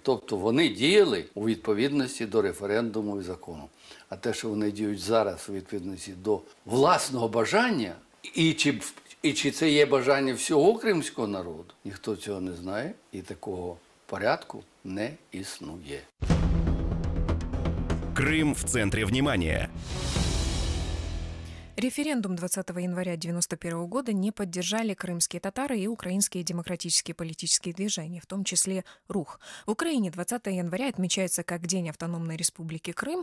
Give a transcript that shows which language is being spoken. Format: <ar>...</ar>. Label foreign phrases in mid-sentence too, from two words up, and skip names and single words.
<uk>Тобто вони діяли у відповідності до референдуму і закону. А те, що вони діють зараз у відповідності до власного бажання, і чи це є бажання всього кримського народу, ніхто цього не знає, і такого порядку не існує.</uk> <ru>Крым в центре внимания. Референдум 20 января 1991 года не поддержали крымские татары и украинские демократические политические движения, в том числе РУХ. В Украине 20 января отмечается как День автономной республики Крым.</ru>